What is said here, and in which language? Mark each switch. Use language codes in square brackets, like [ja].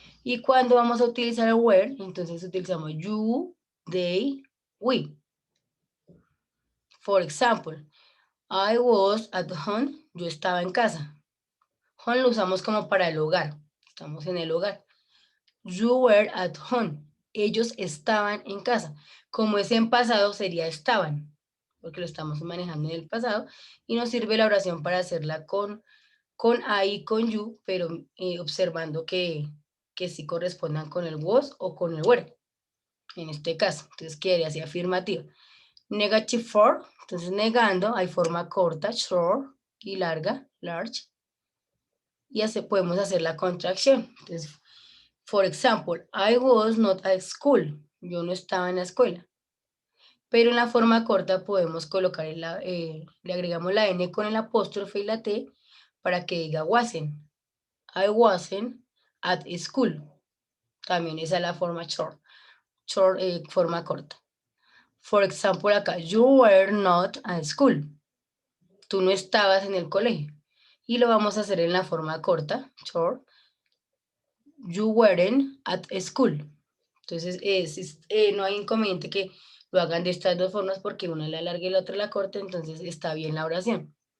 [es] Y cuando vamos a utilizar el where, entonces utilizamos you, they, we. [en] For example, I was at home, [es] yo estaba en casa. Home lo usamos como para el hogar, estamos en el hogar. [en] You were at home, [es] ellos estaban en casa. Como es en pasado, sería estaban, porque lo estamos manejando en el pasado. Y nos sirve la oración para hacerla con I y con you, pero observando que sí correspondan con el was o con el were, en este caso. Entonces quedaría así afirmativa. Negative for, entonces negando, hay forma corta, short, y larga, large. Y así podemos hacer la contracción. [en] Entonces, for example, I was not at school. [es] Yo no estaba en la escuela. Pero en la forma corta podemos colocar, le agregamos la N con el apóstrofe y la T para que diga wasn't. [en] I wasn't at school. [es] También esa es la forma short, forma corta. [en] For example, acá, you were not at school. [es] Tú no estabas en el colegio. Y lo vamos a hacer en la forma corta, short. [en] You weren't at school. [es] Entonces, no hay inconveniente que lo hagan de estas dos formas porque una la larga y la otra la corta, entonces está bien la oración.